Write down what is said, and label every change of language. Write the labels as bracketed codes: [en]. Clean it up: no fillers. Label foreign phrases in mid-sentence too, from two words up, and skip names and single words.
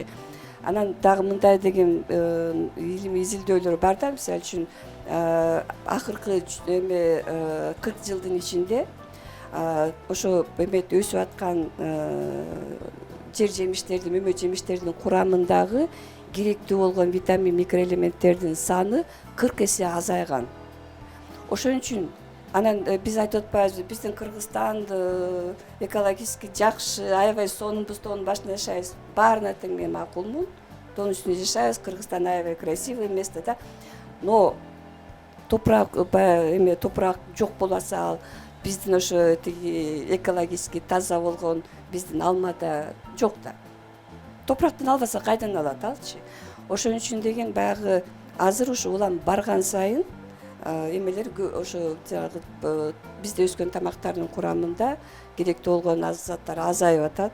[ky] Анан дагы мындай деген илимий изилдөөлөр бар да, мисалы үчүн акыркы 40 жылдын ичинде ошо эмет өсүп аткан жер жемиштердин, мөмө жемиштердин курамындагы керектүү болгон витамин, микроэлементтердин саны 40 эсе азайган. Ошон үчүн анан биз айтып атпайбызбы, биздин Кыргызстан экологически жакшы, аябай сонун тоонун башында жашайбыз. Баарына тең мен макулмун. Тоонун үстүндө жашайбыз, Кыргызстан аябай [ru] красивый место [ky] да. Но топурак жок болбаса, биздин ошо тиги экологически таза болгон биздин алмада жок да. Топурактан албаса кайдан алат алчы? Ошон үчүн деген баягы азыр ушу улам барган сайын эмелер ошо бизде өскөн тамактардын курамында керектүү болгон заттар азайып атат.